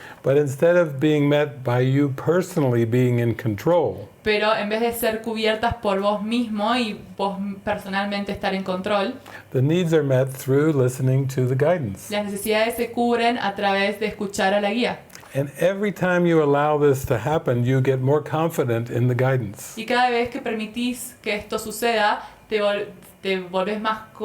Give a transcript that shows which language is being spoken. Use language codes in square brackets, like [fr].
[en] But instead of being met by you personally being in control, [es] Pero en vez de ser cubiertas por vos mismo y vos personalmente estar en control, [en] the needs are met through listening to the guidance. [es] las necesidades se cubren a través de escuchar a la guía. [en] And every time you allow this to happen, you get more confident in the guidance. [es] Y cada vez que permitís que esto suceda, te volvés más...